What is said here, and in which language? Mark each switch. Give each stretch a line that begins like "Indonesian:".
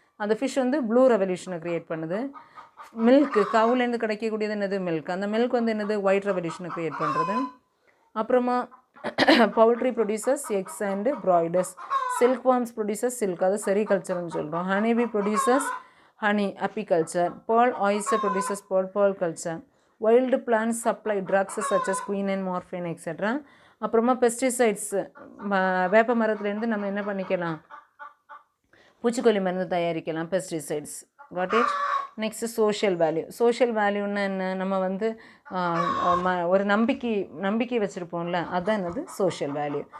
Tamil: அந்த fish blue ரெவல்யூஷனை create பண்ணுது. Milk, கவுலேருந்து கிடைக்கக்கூடியது என்னது? மில்க். அந்த மில்க் என்னது? ஒயிட் ரெவல்யூஷனை க்ரியேட் பண்ணுறது. அப்புறமா
English: Poultry producers eggs and broilers. Silk worms producers silk,
Tamil: அது செரிகல்ச்சர்னு சொல்கிறோம்.
English: Honeybee producers honey, apiculture. Pearl oyster produces pearl culture. Wild plants supply drugs such as quinine, morphine, etc.
Tamil: அப்புறமா pesticides. வேப்ப மரத்துலேருந்து நம்ம என்ன பண்ணிக்கலாம்? பூச்சிக்கொல்லி மருந்து தயாரிக்கலாம், pesticides.
English: Got it?
Tamil: Next social value. Social வேல்யூன்னா என்ன? நம்ம ஒரு நம்பிக்கை வச்சுருப்போம்ல, அதுதான் என்னது? Social value.